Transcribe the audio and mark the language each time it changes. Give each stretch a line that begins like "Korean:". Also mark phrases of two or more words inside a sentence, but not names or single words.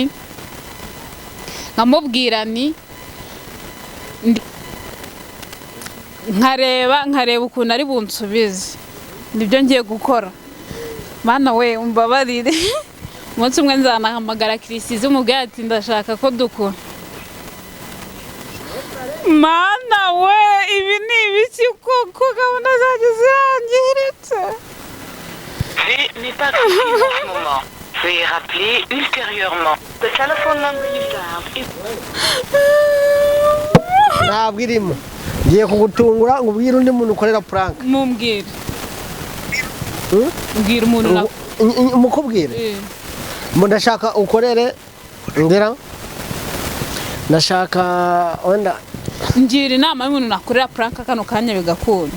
Kinyarwanda: ni nkareba ukuntu ari bunsubize nibyo ngiye gukora mana we umbabarire umunsi umwe nzanahamagara Kirisizi umubwira ati ndashaka ko dukora mana we ibi ni ibiki koko gahunda zaje zirangiritse
French: n'est pas possible en ce moment. Veuillez rappeler ultérieurement.
English: The telephone number you dialed is...
Kinyarwanda: ntabwo irimo ngiye kugutungura ngo ubwire undi muntu ukorera prank mumbwire mbwira umuntu mukubwire ndashaka ukorere ndera ndashaka wenda ngira inama y'umuntu nakorera prank kano kanya bigakunda